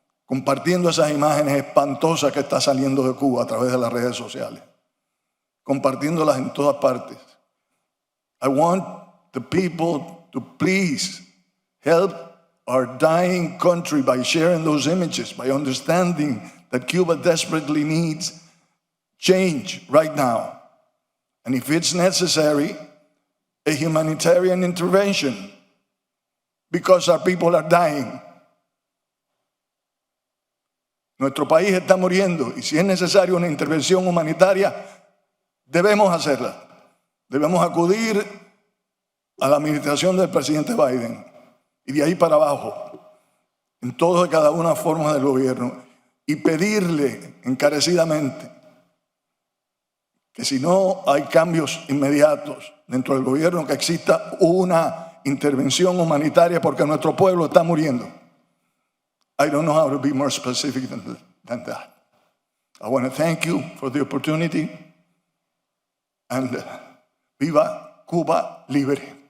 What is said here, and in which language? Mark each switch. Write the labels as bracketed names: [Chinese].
[Spanish] Compartiendo esas imágenes espantosas que están saliendo de Cuba a través de las redes sociales, compartiéndolas en todas partes. [English] I want the people to please help our dying country by sharing those images, by understanding that Cuba desperately needs change right now. And if it's necessary, a humanitarian intervention, because our people are dying. [Spanish] Nuestro país está muriendo y si es necesario una intervención humanitaria, debemos hacerla. Debemos acudir a la administración del presidente Biden y de ahí para abajo, en todas y cada una de las formas del gobierno, y pedirle encarecidamente que si no hay cambios inmediatos dentro del gobierno, que exista una intervención humanitaria porque nuestro pueblo está muriendo. [English] I don't know how to be more specific than that. I want to thank you for the opportunity, and [Spanish] viva Cuba libre.